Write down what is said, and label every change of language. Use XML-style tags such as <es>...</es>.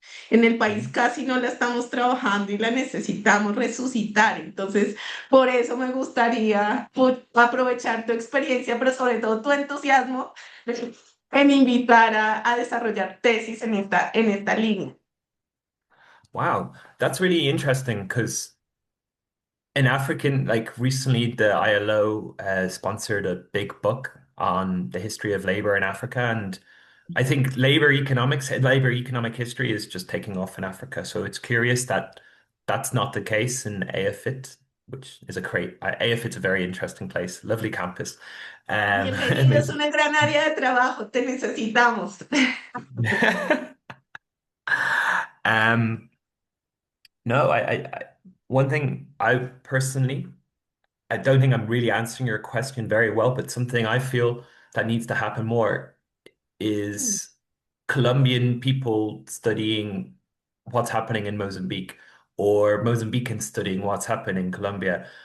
<es>En el país casi no la estamos trabajando y la necesitamos resucitar. Entonces, por eso me gustaría aprovechar tu experiencia, pero sobre todo tu entusiasmo en invitar a desarrollar tesis en esta línea.</es> <en>Wow, that's really interesting because in African, like recently, the ILO sponsored a big book on the history of labor in Africa, and I think labor economic history is just taking off in Africa. So it's curious that that's not the case in AFIT, which is a great, AFIT's a very interesting place, lovely campus.</en> <es>Bienvenido, es</es> <en>Amazing.</en> <es>una gran área de trabajo, te necesitamos.</es> <en>Um, no, one thing I personally, I don't think I'm really answering your question very well, but something I feel that needs to happen more is Colombian people studying what's happening in Mozambique or Mozambicans studying what's happening in Colombia.</en>